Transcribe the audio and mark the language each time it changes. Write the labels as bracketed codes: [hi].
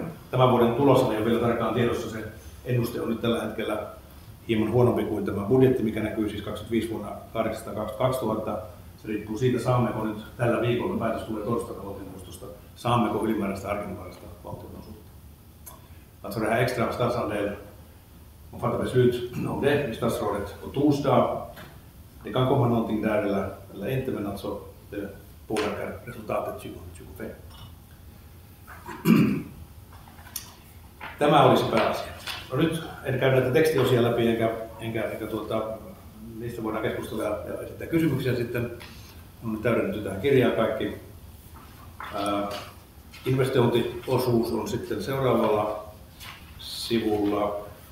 [fi] Tämän vuoden tulos ei ole vielä tarkkaan tiedossa, se ennuste on nyt tällä hetkellä hieman huonompi kuin tämä budjetti, mikä näkyy siis 25 vuonna 822 000. Se riippuu siitä, saammeko nyt tällä viikolla, päätös tulee torstaina valtioneuvostosta, saammeko ylimääräistä harkinnanvaraista valtionosuutta. [sv] Alltså det här extra stadsandel, man fattar beslut om det i statsrådet på torsdag. Det kan komma någonting där eller inte, men alltså det påverkar resultatet 2025. [fi] Tämä olisi pääasia. No nyt en käy näitä tekstiosia läpi, enkä niistä voidaan keskustella ja esittää kysymyksiä sitten. On täydennetty tähän kirjaan kaikki. Investointiosuus on sitten seuraavalla sivulla.